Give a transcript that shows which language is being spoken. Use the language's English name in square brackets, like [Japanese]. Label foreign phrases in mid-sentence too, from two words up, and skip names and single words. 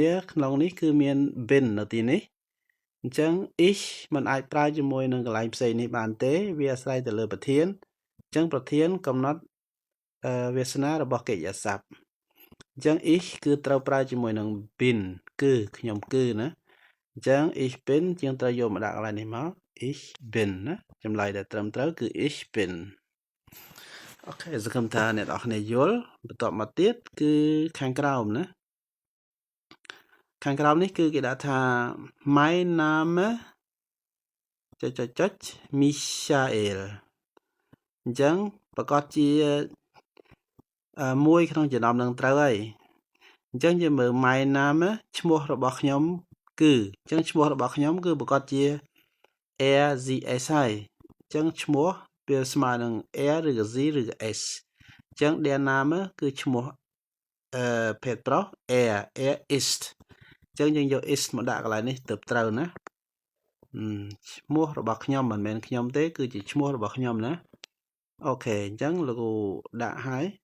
[Khmer] ក្នុងនេះគឺមាន bin នៅទីនេះអញ្ចឹង ich มันអាចប្រើជាមួយនឹងកន្លែងផ្សេងនេះបានទេវាអាស្រ័យទៅលើ ប្រធានអញ្ចឹងប្រធានកំណត់វាសនារបស់កិច្ចសព្ទអញ្ចឹង ich គឺ ត្រូវប្រើជាមួយនឹង bin គឺខ្ញុំគឺណាអញ្ចឹង [German] ich bin [Khmer] យើងត្រូវយកមកដាក់កន្លែងនេះមក [German] ich bin [Khmer] ណាចម្លើយដែលត្រឹមត្រូវគឺ [German] ich bin [Khmer] អូខេសង្ឃឹមថាអ្នកនរគ្នាយល់បន្ទាប់មកទៀតគឺខាងក្រោមណាខាងក្រោមនេះគឺគេដាក់ថា [German] mein Name Michael [Khmer] អញ្ចឹងប្រកាស ជាមួយក្នុងចំណោមនឹងត្រូវហើយអញ្ចឹងយើងមើល [English] my name [Khmer] ឈ្មោះរបស់ខ្ញុំគឺអញ្ចឹងឈ្មោះរបស់ ខ្ញុំគឺប្រកាសជា RZS ហើយអញ្ចឹងឈ្មោះវាស្មើនឹង R ឬក៏ Z ឬក៏ S អញ្ចឹង [German] der Name [Khmer] គឺឈ្មោះភេទប្រុស R ist អញ្ចឹងយើងយក is មកដាក់កន្លែងនេះទៅត្រូវណាឈ្មោះរបស់ខ្ញុំមិនមែនខ្ញុំទេគឺជាឈ្មោះរបស់ខ្ញុំណាអូខេអញ្ចឹងលោកគ្រូដាក់ហើយ